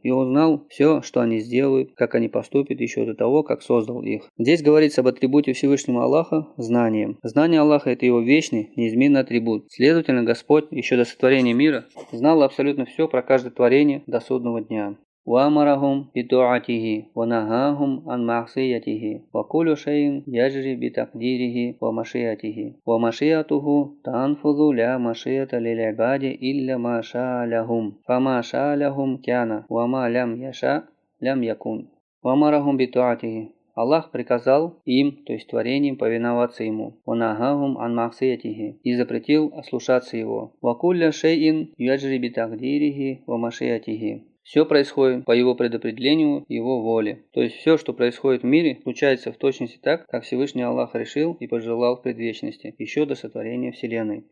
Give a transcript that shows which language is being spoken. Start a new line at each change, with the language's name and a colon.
Russian: И он знал все, что они сделают, как они поступят еще до того, как создал их. Здесь говорится об атрибуте Всевышнего Аллаха – знанием. Знание Аллаха – это его вечный, неизменный атрибут. Следовательно, Господь еще до сотворения мира знал абсолютно все про каждое творение до судного дня.
Arabic: وأمرهم بطاعته ونهاهم عن معصيته وكل شيء يجري بتقديره ومشيئته ومشيئته تنفذ لا مشيئة للعباد إلا ما شاء لهم فما شاء لهم كان وما لم يشاء لم يكن وأمرهم بطاعته.
Russian: Аллах приказал им, то есть творениям, повиноваться ему.
Arabic: «Ванахахум ан махсиятихи»
Russian: и запретил ослушаться его.
Arabic: «Вакулля шейин яджри битагдирихи ва машиятихи».
Russian: Все происходит по его предопределению, его воле. То есть все, что происходит в мире, случается в точности так, как Всевышний Аллах решил и пожелал в предвечности, еще до сотворения Вселенной.